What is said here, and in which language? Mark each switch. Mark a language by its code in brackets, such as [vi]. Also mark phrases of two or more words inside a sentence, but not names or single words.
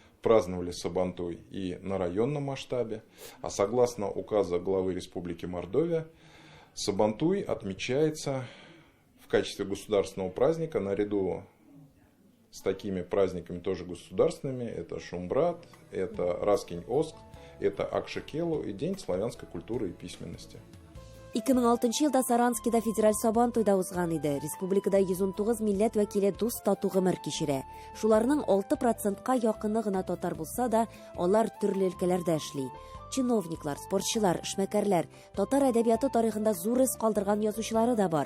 [ru] праздновали Сабантуй и на районном масштабе, а согласно указа главы Республики Мордовия, Сабантуй отмечается в качестве государственного праздника наряду с такими праздниками тоже государственными. Это Шумбрат, это Раскинь-Оск, это Акшекелу и День славянской культуры и письменности. [tt] 2006 елда Саранскида федераль Сабантуйда узган иде. Республикада 119 милләт вәкиле дус тату гомер кичерә. Шуларның 6%-ка якыны гына татар булса да, алар төрле өлкәләрдә эшли. Чиновниклар, спортчылар, эшмәкәрләр, татар әдәбияты тарихында зур эз калдырган язучылары да бар.